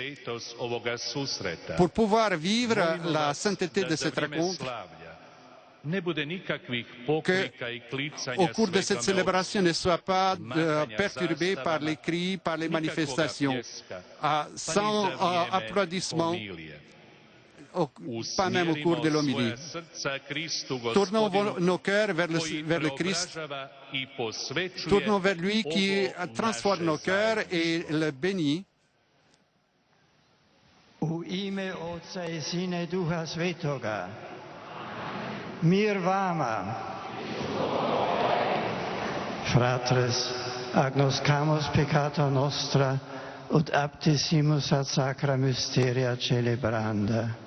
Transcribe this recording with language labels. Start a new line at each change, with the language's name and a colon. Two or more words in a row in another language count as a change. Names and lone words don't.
French: Pour pouvoir vivre la sainteté de cette rencontre, qu'au cours de cette célébration ne soit pas perturbé par les cris, par les manifestations, sans applaudissements, pas même au cours de l'homélie. Tournons nos cœurs vers le Christ, tournons vers lui qui transforme nos cœurs et le bénit.
Croatian: U ime Otca i Sina i Duha Svetoga. Mir vama.
Latin: Fratres, agnoscamus peccata nostra, ut aptissimus ad sacra mysteria celebranda.